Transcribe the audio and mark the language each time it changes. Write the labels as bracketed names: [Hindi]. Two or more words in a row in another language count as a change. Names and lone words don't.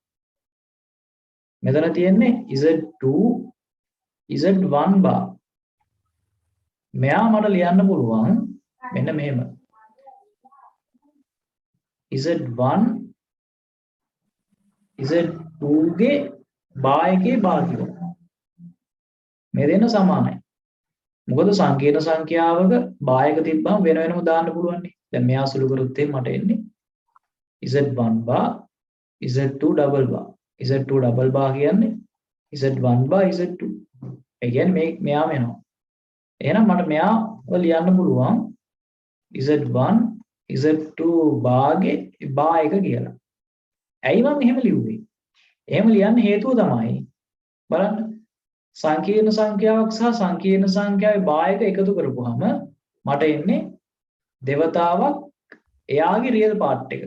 [Sinhala] මෙතන තියෙන්නේ z2 z1 bar මෙයා මට ලියන්න පුළුවන් මෙන්න මෙහෙම z1 z2 ගේ bar එකේ භාගය මේ දෙන්න සමානයි මොකද සංකීර්ණ සංඛ්‍යාවක bar එක තිබ්බම වෙන වෙනම දාන්න පුළුවන් නේ දැන් මෙයා සුළු කරොත් මට එන්නේ [English] z1 bar z2 double bar [Sinhala] z2 double bar කියන්නේ z1 bar z2 ඒ කියන්නේ මෙයාම එනවා එහෙනම් මට මෙයාව ලියන්න පුළුවන් z1 z2 bar ගේ bar එක කියලා ඇයි මම එහෙම ලිව්වේ එහෙම ලියන්න හේතුව තමයි බලන්න සංකීර්ණ සංඛ්‍යාවක් සහ සංකීර්ණ සංඛ්‍යාවේ bar එක එකතු කරපුවාම මට එන්නේ දෙවතාවක් එයාගේ [English] real part [Sinhala] එක